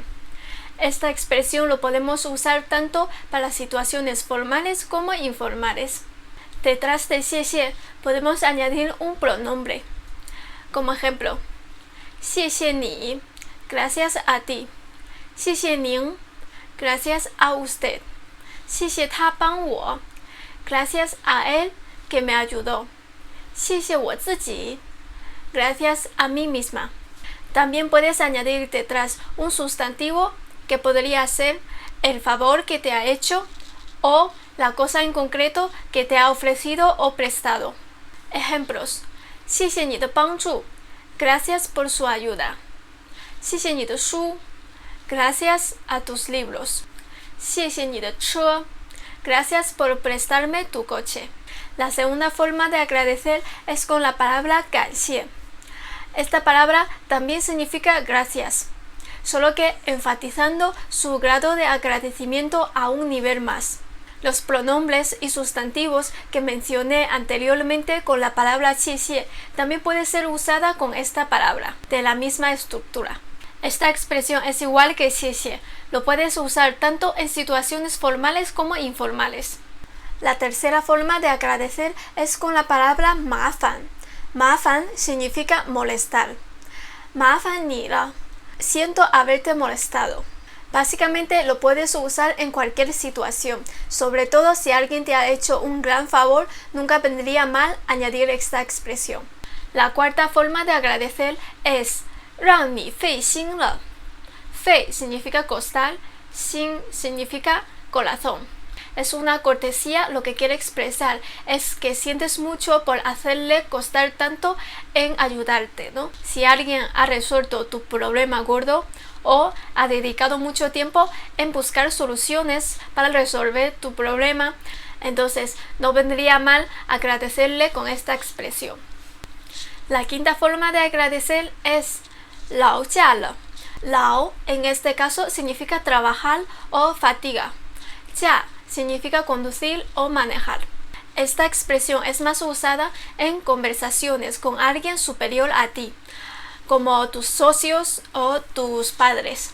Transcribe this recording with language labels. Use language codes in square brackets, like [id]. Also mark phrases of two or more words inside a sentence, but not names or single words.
[es] Esta expresión lo podemos usar tanto para situaciones formales como informales. Detrás de 谢谢 podemos añadir un pronombre. Como ejemplo, [zh] 谢谢你, [es] gracias a ti. [zh] 谢谢您, [es] gracias a usted. [zh] 谢谢他帮我, [es] gracias a él que me ayudó. [zh] 谢谢我自己, [es] gracias a mí misma. También puedes añadir detrás un sustantivo que podría ser el favor que te ha hecho o la cosa en concreto que te ha ofrecido o prestado. Ejemplos: [zh] 谢谢你的帮助, [es] gracias por su ayuda. [zh] 谢谢你的书, [es] gracias a tus libros. [zh] 谢谢你的车, [es] gracias por prestarme tu coche. La segunda forma de agradecer es con la palabra 感谢. Esta palabra también significa gracias, solo que enfatizando su grado de agradecimiento a un nivel más. Los pronombres y sustantivos que mencioné anteriormente con la palabra 谢谢 también puede ser usada con esta palabra, de la misma estructura. Esta expresión es igual que 谢谢, lo puedes usar tanto en situaciones formales como informales. La tercera forma de agradecer es con la palabra 麻烦. 麻烦 significa molestar. [zh] 麻烦你了, [es] siento haberte molestado. Básicamente lo puedes usar en cualquier situación, sobre todo si alguien te ha hecho un gran favor, nunca vendría mal añadir esta expresión. La cuarta forma de agradecer es [zh] 让你费心了. [es] 费 significa costar, 心 significa corazón. Es una cortesía, lo que quiere expresar es que sientes mucho por hacerle costar tanto en ayudarte, ¿no? Si alguien ha resuelto tu problema gordo o ha dedicado mucho tiempo en buscar soluciones para resolver tu problema, entonces no vendría mal agradecerle con esta expresión. La quinta forma de agradecer es [zh] 劳驾了. [es] 劳 en este caso significa trabajar o fatiga. 驾 significa conducir o manejar. Esta expresión es más usada en conversaciones con alguien superior a ti, como tus socios o tus padres.